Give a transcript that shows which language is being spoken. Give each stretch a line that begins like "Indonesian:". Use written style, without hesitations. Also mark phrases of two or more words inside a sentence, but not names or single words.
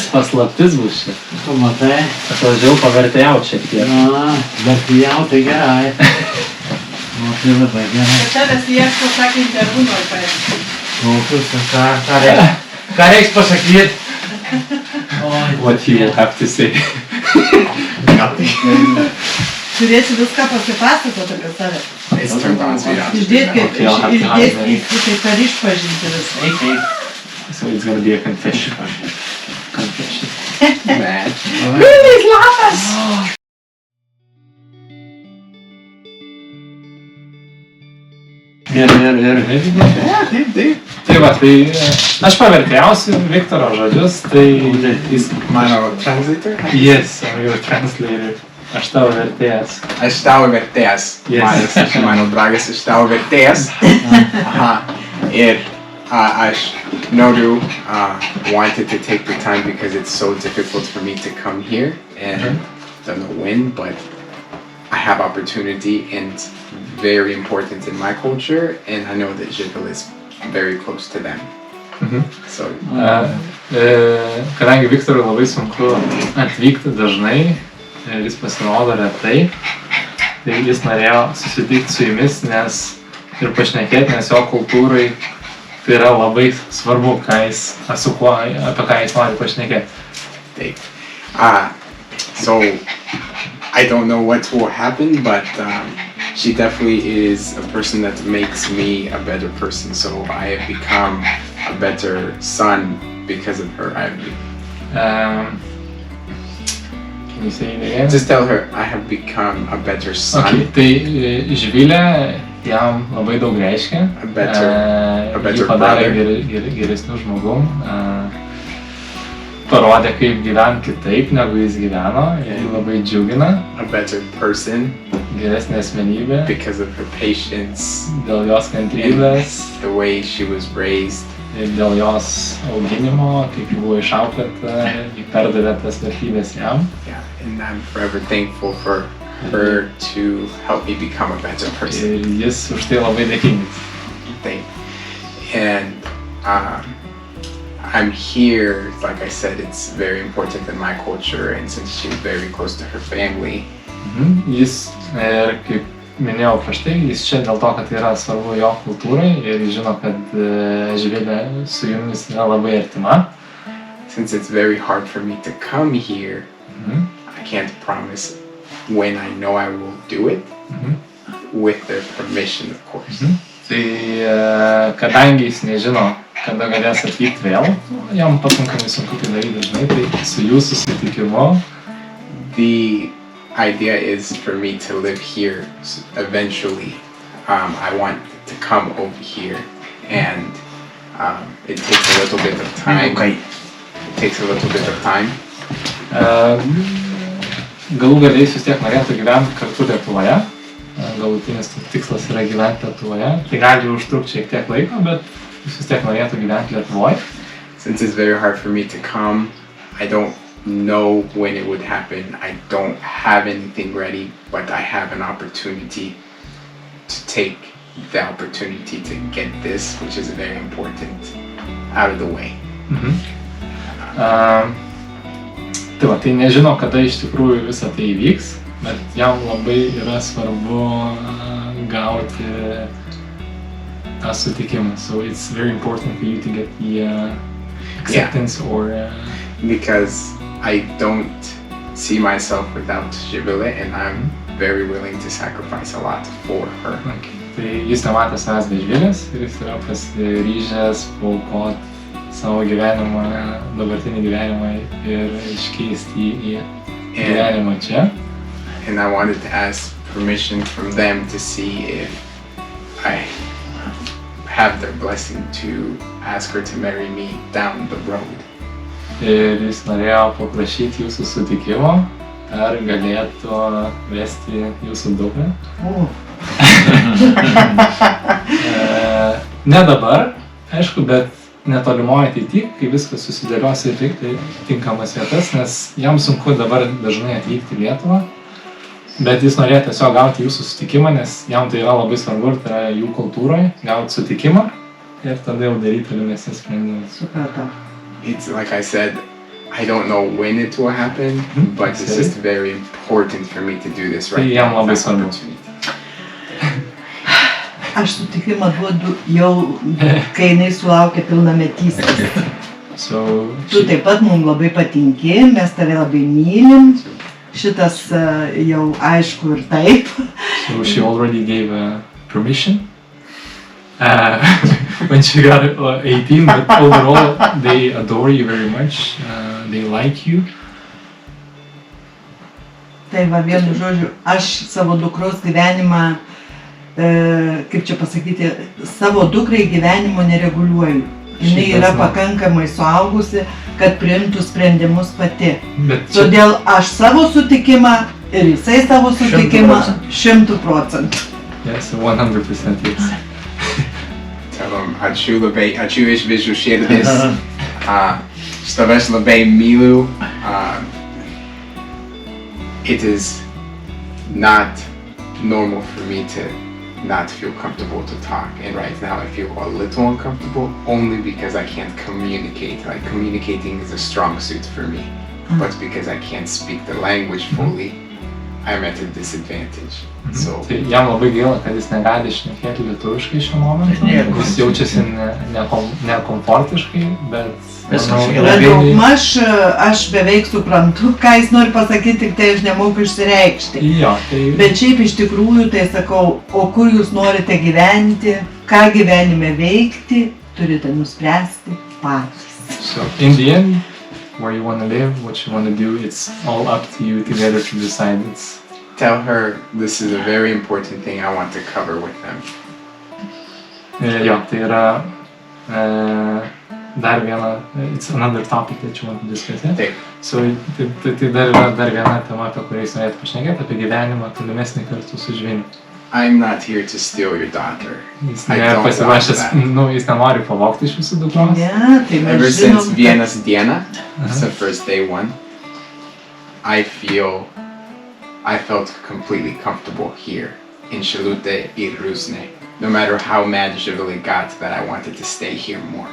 Lithuanian: Paslaptis bus čia. Tu matai? Atvažiavau pavertėjau šiek tiek. Na, bet jau tai gerai. O tai labai gerai. Tavęs ieško, sakė, interviu nori paėmti. O, ką reiks pasakyti? Oi,
English: What he will have to say.
Lithuanian: Turėsi viską pasipasakoti apie save.
English: It's turned on, so you don't have to do
Lithuanian: Išdėti,
English: that. Okay, I'll have to hide
Lithuanian: išdėti, kaip per išpažinti viską. eik, eik.
English: So it's gonna be a confession. Confession. Mad.
Lithuanian: Ir. Taip. Tai va, tai aš pavertėjausiu Viktoro žodžius, tai jis... Mano translator?
English: Yes, I'm your translator.
Lithuanian: Aš tavo vertėjas. Aš tavo vertėjas.
English: Yes.
Lithuanian: Marius, mano dragas, aš tavo vertėjas. Aha. Ir aš noriu
English: wanted to take the time because it's so difficult for me to come here and don't know when, but I have opportunity and it's very important in my culture and I know that Žibel is very close to them. So
Lithuanian: Kadangi Viktorui labai sunku atvykti dažnai ir jis pasirodo retai, tai jis norėjo susitikti su jumis ir pašnekėti, nes jo kultūrai tai yra labai svarbu, apie ką jis nori pašnekėti.
English: So I don't know what will happen, but she definitely is a person that makes me a better person. So I have become a better son because of her. Can you say it again? Just tell her I have become a better son.
Lithuanian: Okay, tai Živilė jam labai daug reiškia.
English: A better
Lithuanian: Jį padarė geresnių žmogum. Parodė, kaip gyventi kitaip, negu jis gyveno. Jį labai džiugina.
English: A better person
Lithuanian: Geresnė asmenybė.
English: because of her patience,
Lithuanian: Dėl jos kantrybės.
English: the way she was raised.
Lithuanian: Ir dėl jos auginimo, kaip ji buvo išauklėta, ji perdavė tas vertybės jam.
English: Yeah, and I'm forever thankful for her to help me become a better person.
Lithuanian: Ir jis už tai labai dėkingas.
English: And I'm here, like I said, it's very important in my culture, and since she's very close to her family.
Lithuanian: Jis, ir kaip minėjau prieš tai, jis čia dėl to, kad tai yra svarbu jo kultūrai ir jis žino, kad Živilė su jumis yra labai artima.
English: Since it's very hard for me to come here, I can't promise when I know I will do it, with their permission, of course.
Lithuanian: Tai kadangi jis nežino, kada galės atvykti vėl, jam pakankamai sunku tai daryti dažnai, tai su jūsų sutikimu.
English: The idea is for me to live here eventually. I want to come over here, and it takes a little bit of time.
Lithuanian: Galų galiai vis tiek norėtų gyventi kartu Lietuvoje. Galutinis tikslas yra gyventi Lietuvoje. Tai gali užtrukti šiek tiek laiko, bet vis tiek norėtų gyventi Lietuvoje.
English: Since it's very hard for me to come, I don't know when it would happen. I don't have anything ready, but I have an opportunity to take the opportunity to get this, which is very important, out of the way.
Lithuanian: Tai va, tai nežino, kada iš tikrųjų visą tai įvyks, bet jam labai yra svarbu gauti tą sutikimą.
English: So it's very important for you to get the acceptance or... Because I don't see myself without Žibelė, and I'm very willing to sacrifice a lot for her. Okay.
Lithuanian: Tai jis nematė savęs be Živilės ir jis yra pasiryžęs paaukoti savo gyvenimą, dabartinį gyvenimą ir iškeisti į gyvenimą čia.
English: And I wanted to ask permission from them to see if I have their blessing to ask her to marry me down the road.
Lithuanian: Ir jis norėjo paprašyti jūsų sutikimo, ar galėtų vesti jūsų dukrą. Ne dabar, aišku, bet netolimoje ateityje, kai viskas susidėlios į tinkamas vietas, nes jam sunku dabar dažnai atvykti į Lietuvą, bet jis norėjo tiesiog gauti jūsų sutikimą, nes jam tai yra labai svarbu ir tai yra jų kultūroje, gauti sutikimą ir tada jau daryti tolimesnius sprendimus. Supratau.
English: It's like I said, I don't know when it will happen, but it's just very important for me to do this right Yeah, now.
Lithuanian: labai
English: That
Lithuanian: svarbu.
English: opportunity.
Lithuanian: Aš sutikimą duodu jau, kai jinai sulaukia pilnametystės. So Tu taip pat mums labai patinki, mes tave labai mylim. Šitas jau aišku ir taip.
English: So she already gave permission when she got 18, but overall they adore you very much, they like you.
Lithuanian: Tai va, vienu žodžiu, aš savo dukros gyvenimą, kaip čia pasakyti, savo dukrai gyvenimo nereguliuoju. Jis yra pakankamai suaugusi, kad priimtų sprendimus pati. Bet čia, Todėl aš savo sutikimą ir jisai savo sutikimą 100%.
English: yes, 100% yes. Tell them,
Lithuanian: ačiū iš visų širdis. Stovės labai myliu.
English: It is not normal for me to not feel comfortable to talk, and right now I feel a little uncomfortable only because I can't communicate. Like communicating is a strong suit for me, but because I can't speak the language fully, I'm at a disadvantage. So
Lithuanian: Tai jam labai gaila, kad jis negali šnekėti lietuviškai šiuo momentu, jis jaučiasi nekomfortiškai, bet Viskas manau, gerai. Bet daugmaž aš beveik suprantu, ką jis nori pasakyti, tik tai aš nemoku išsireikšti. Jo, tai Bet šiaip iš tikrųjų tai sakau, o kur jūs norite gyventi, ką gyvenime veikti, turite nuspręsti patys.
English: so in the end, where you want to live, what you want to do, it's all up to you together to decide. It's tell her this is a very important thing I want to cover with them.
Lithuanian: jo, tai yra dar viena,
English: it's another topic that you want to discuss. Yeah?
Lithuanian: Taip. So tai dar yra dar viena tema, apie kurią jūs norėtumėte pašnekėti, apie gyvenimą tolimesnį kartu su Žviniu.
English: I'm not here to steal your daughter.
Lithuanian: Jis
English: I don't
Lithuanian: nepasiruošęs,
English: want that.
Lithuanian: jis nenori pavogti iš jūsų dukros. Ne, tai
English: Ever
Lithuanian: mes
English: since
Lithuanian: žinom, Vienna's Diena,
English: it's Uh-huh. the first day one, I felt completely comfortable here in Šilutė ir Rusnė. No matter how mad Živilė got that I wanted to stay here more.